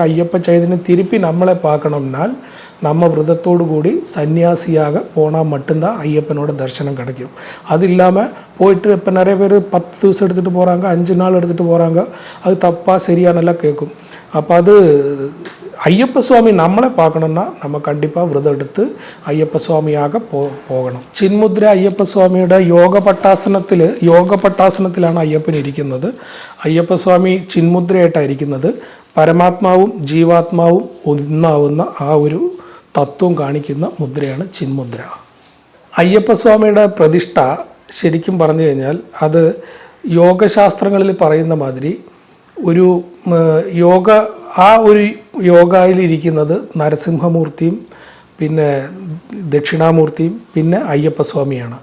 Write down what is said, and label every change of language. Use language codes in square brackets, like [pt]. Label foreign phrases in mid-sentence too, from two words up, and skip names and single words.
[ta] ஐயப்ப சைதன்யம் திருப்பி நம்மளை பார்க்கணும்னால் நம்ம விரதத்தோடு கூடி சன்னியாசியாக போனால் மட்டும்தான் ஐயப்பனோட தரிசனம் கிடைக்கும். அது இல்லாமல் போயிட்டு இப்போ நிறைய பேர் 10 ദിവസം எடுத்துகிட்டு போகிறாங்க, 5 நாள் எடுத்துகிட்டு போகிறாங்க. அது தப்பாக சரியானெல்லாம் கேட்கும். அப்போ அது ஐயப்ப சுவாமி நம்மளை பார்க்கணுன்னா நம்ம கண்டிப்பாக விரதம் எடுத்து ஐயப்ப சுவாமியாக போகணும். [ml] ചിന്മുദ്ര അയ്യപ്പ സ്വാമിയുടെ യോഗ പട്ടാസനത്തിലാണ് അയ്യപ്പൻ ഇരിക്കുന്നത്. അയ്യപ്പ സ്വാമി ചിന്മുദ്രയായിട്ടാണ് ഇരിക്കുന്നത്. പരമാത്മാവും ജീവാത്മാവും ഒന്നാവുന്ന ആ ഒരു തത്വം കാണിക്കുന്ന മുദ്രയാണ് ചിന്മുദ്ര. അയ്യപ്പസ്വാമിയുടെ പ്രതിഷ്ഠ ശരിക്കും പറഞ്ഞു കഴിഞ്ഞാൽ അത് യോഗശാസ്ത്രങ്ങളിൽ പറയുന്ന മാതിരി ഒരു യോഗയിലിരിക്കുന്നത് നരസിംഹമൂർത്തിയും പിന്നെ ദക്ഷിണാമൂർത്തിയും പിന്നെ അയ്യപ്പസ്വാമിയാണ്.